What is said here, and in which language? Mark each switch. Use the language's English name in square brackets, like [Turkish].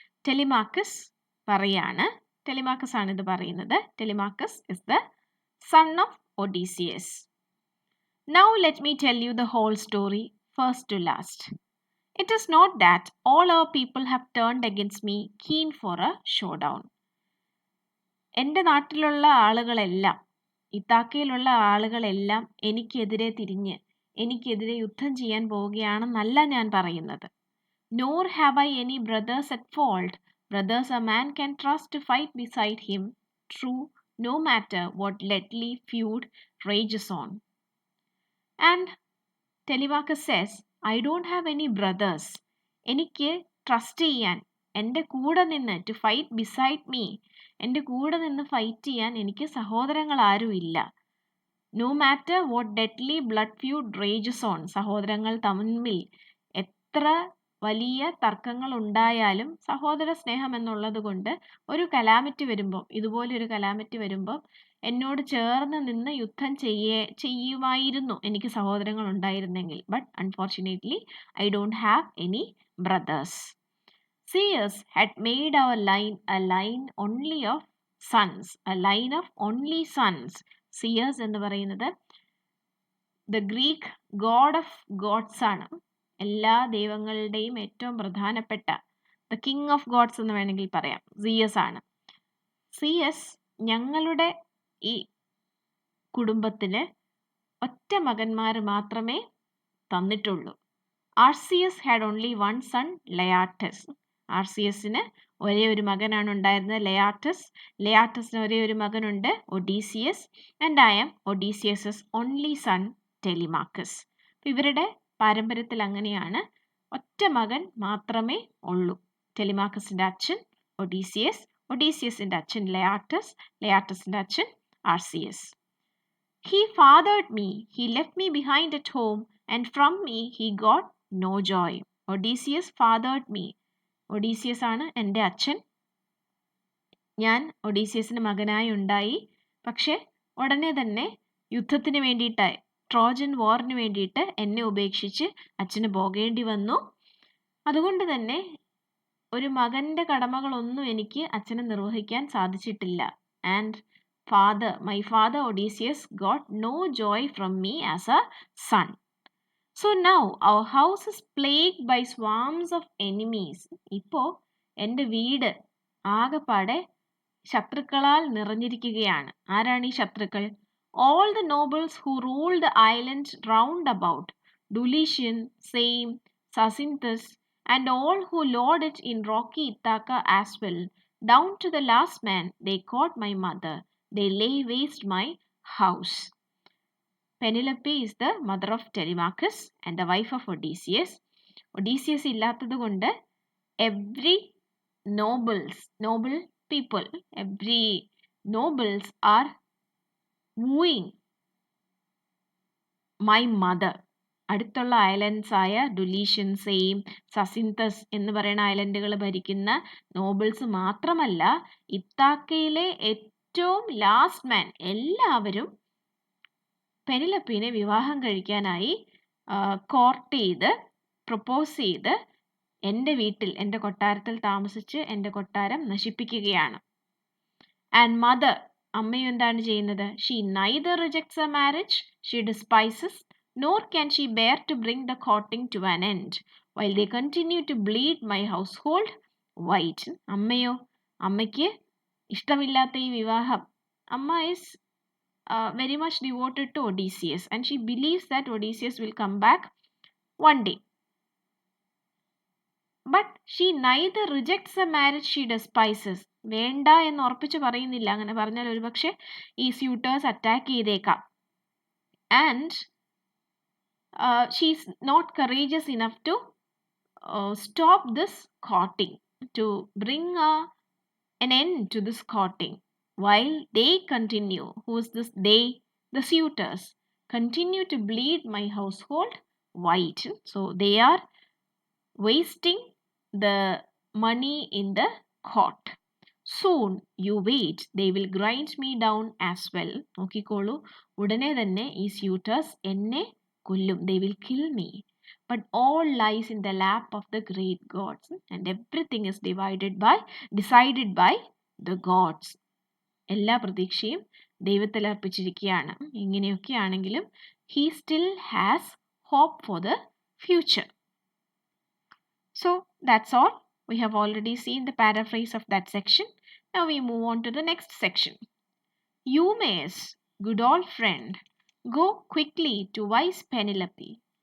[Malayalam] Telemachus പറയാണ്. Telemachus ആണ് ഇത് പറയുന്നത്. [English] Telemachus is the son of Odysseus. Now let me tell you the whole story, first to last. It is not that all our people have turned against me, keen for a showdown. [Malayalam] എൻ്റെ നാട്ടിലുള്ള ആളുകളെല്ലാം, ഇത്താക്കയിലുള്ള ആളുകളെല്ലാം എനിക്കെതിരെ തിരിഞ്ഞ് എനിക്കെതിരെ യുദ്ധം ചെയ്യാൻ പോവുകയാണെന്നല്ല ഞാൻ പറയുന്നത്. [English] Nor have I any brothers at fault. Brothers a man can trust to fight beside him. True, no matter what deadly feud rages on. And Telemachus says, I don't have any brothers. [Malayalam] എനിക്ക് trust ചെയ്യാൻ, എൻ്റെ കൂടെ നിന്ന് [English] to fight beside me, [Malayalam] എൻ്റെ കൂടെ നിന്ന് fight ചെയ്യാൻ എനിക്ക് സഹോദരങ്ങൾ ആരും ഇല്ല. [English] No matter what deadly blood feud rages on. [Malayalam] സഹോദരങ്ങൾ തമ്മിൽ എത്ര വലിയ തർക്കങ്ങൾ ഉണ്ടായാലും സഹോദര സ്നേഹം എന്നുള്ളത് കൊണ്ട് ഒരു കലാമിറ്റി വരുമ്പോൾ, ഇതുപോലൊരു കലാമിറ്റി വരുമ്പോൾ എന്നോട് ചേർന്ന് നിന്ന് യുദ്ധം ചെയ്യുമായിരുന്നു എനിക്ക് സഹോദരങ്ങൾ ഉണ്ടായിരുന്നെങ്കിൽ. [English] But unfortunately I don't have any brothers. Seers had made our line a line only of sons, a line of only sons. [Malayalam] Seers എന്ന് പറയുന്നത് [English] the Greek god of gods [Malayalam] ആണ്. എല്ലാ ദൈവങ്ങളുടെയും ഏറ്റവും പ്രധാനപ്പെട്ട [English] the king of gods [Malayalam] എന്ന് വേണമെങ്കിൽ പറയാം, സിയസ് ആണ്. സിയസ് ഞങ്ങളുടെ ഈ കുടുംബത്തിന് ഒറ്റ മകന്മാർ മാത്രമേ തന്നിട്ടുള്ളൂ. [English] Arceisius had only one son, [Malayalam] ലയാറ്റസ്. ആർസിയസിന് ഒരേ ഒരു മകനാണ് ഉണ്ടായിരുന്നത്, ലയാറ്റസ്. ലയാറ്റസിന് ഒരേ ഒരു മകനുണ്ട്, [English] Odysseus. And I am Odysseus's only son, Telemachus. [Malayalam] ഇവരുടെ പാരമ്പര്യത്തിൽ അങ്ങനെയാണ്, ഒറ്റ മകൻ മാത്രമേ ഉള്ളൂ. ടെലിമാക്കസിന്റെ അച്ഛൻ ഒഡീസിയസ്, ഒഡീസിയസിന്റെ അച്ഛൻ ലയാറ്റസ്, ലയാറ്റസിന്റെ അച്ഛൻ ആർസിയസ്. [English] He fathered me, he left me behind at home, and from me he got no joy. Odysseus fathered me. [Malayalam] Odysseus ആണ് എൻ്റെ അച്ഛൻ. ഞാൻ ഒഡീസിയസിന് മകനായി ഉണ്ടായി. പക്ഷെ ഉടനെ തന്നെ യുദ്ധത്തിന് വേണ്ടിയിട്ടായി, ട്രോജൻ വാറിന് വേണ്ടിയിട്ട് എന്നെ ഉപേക്ഷിച്ച് അച്ഛന് പോകേണ്ടി വന്നു. അതുകൊണ്ട് തന്നെ ഒരു മകൻ്റെ കടമകളൊന്നും എനിക്ക് അച്ഛന് നിർവഹിക്കാൻ സാധിച്ചിട്ടില്ല. [English] And my father Odysseus got no joy from me as a son. So now our house is plagued by swarms of enemies. [Malayalam] ഇപ്പോൾ എൻ്റെ വീട് ആകെപ്പാടെ ശത്രുക്കളാൽ നിറഞ്ഞിരിക്കുകയാണ്. ആരാണ് ഈ ശത്രുക്കൾ? [English] All the nobles who ruled the island round about, Dulichian, Same, Sacinthus, and all who lord it in rocky Ithaca as well, down to the last man, they caught my mother. They lay waste my house. Penelope is the mother of Telemachus and the wife of Odysseus. Odysseus [Malayalam] ഇല്ലാത്തത് കൊണ്ട് [English] every noble people, every nobles are wooing my mother. [Malayalam] അടുത്തുള്ള islands ആയ ഡുലീഷ്യൻ, same, സസിന്തസ് എന്ന് പറയുന്ന ഐലൻഡുകൾ ഭരിക്കുന്ന nobles മാത്രമല്ല, ഇത്താക്കയിലെ ഏറ്റവും last man എല്ലാവരും പെനിലപ്പീനെ വിവാഹം കഴിക്കാനായി കോർട്ട് ചെയ്ത് പ്രൊപ്പോസ് ചെയ്ത് എൻ്റെ വീട്ടിൽ, എൻ്റെ കൊട്ടാരത്തിൽ താമസിച്ച് എൻ്റെ കൊട്ടാരം നശിപ്പിക്കുകയാണ്. [English] and mother, [Malayalam] അമ്മയും എന്താണ് ചെയ്യുന്നത്? [English] She neither rejects a marriage, she despises, nor can she bear to bring the courting to an end, while they continue to bleed my household white. [Malayalam] അമ്മയോ, അമ്മയ്ക്ക് ഇഷ്ടമില്ലാത്ത ഈ വിവാഹം. [English] അമ്മ is very much devoted to Odysseus and she believes that Odysseus will come back one day. But she neither rejects a marriage, she despises. [Malayalam] വേണ്ട എന്ന് ഉറപ്പിച്ച് പറയുന്നില്ല. അങ്ങനെ പറഞ്ഞാൽ ഒരുപക്ഷെ ഈ സ്യൂട്ടേഴ്സ് അറ്റാക്ക് ചെയ്തേക്കാം. [English] And she's not courageous enough to stop this courting, to bring an end to this courting, while they continue. Who is this they? The suitors continue to bleed my household white. So they are wasting the money in the court. Soon you wait, they will grind me down as well. [Malayalam] നോക്കിക്കോളൂ, ഉടനെ തന്നെ ഈ സ്യൂട്ടേഴ്സ് എന്നെ കൊല്ലും. [English] They will kill me. but all lies in the lap of the great gods, and everything is decided by the gods. [Malayalam] എല്ലാ പ്രതീക്ഷയും ദൈവത്തിൽ അർപ്പിച്ചിരിക്കുകയാണ്. ഇങ്ങനെയൊക്കെയാണെങ്കിലും [English] he still has hope for the future. So that's all. We have already seen the paraphrase of that section. Now we move on to the next section. Eumaeus, good old friend, go quickly to wise Penelope.